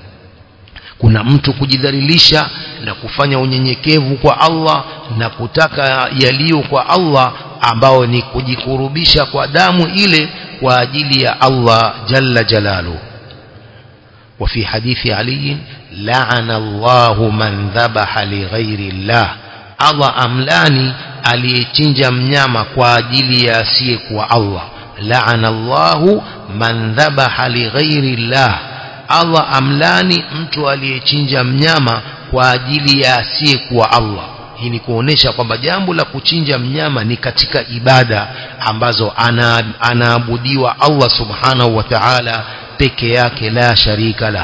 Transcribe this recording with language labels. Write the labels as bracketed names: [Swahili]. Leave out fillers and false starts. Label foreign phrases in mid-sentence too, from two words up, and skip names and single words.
[Swahili] Kuna mtu kujidhalilisha na kufanya unyenyekevu kwa Allah na kutaka yaliyo kwa Allah, ambao ni kujikurubisha kwa damu ile kwa ajili ya Allah [Arabic] جل جلاله. وفي حديث علي لعن الله من ذبح لغير الله, [Swahili] Allah amlani aliyechinja mnyama kwa ajili ya asiye kwa Allah. [Arabic] لعن الله من ذبح لغير الله, [Swahili] Allah amlani mtu aliyechinja mnyama kwa ajili ya asiye kwa Allah. Hii ni kuonesha kwamba jambo la kuchinja mnyama ni katika ibada ambazo anaabudiwa Allah [Arabic] سبحانه وتعالى [Swahili] peke yake, [Arabic] لا شريك له.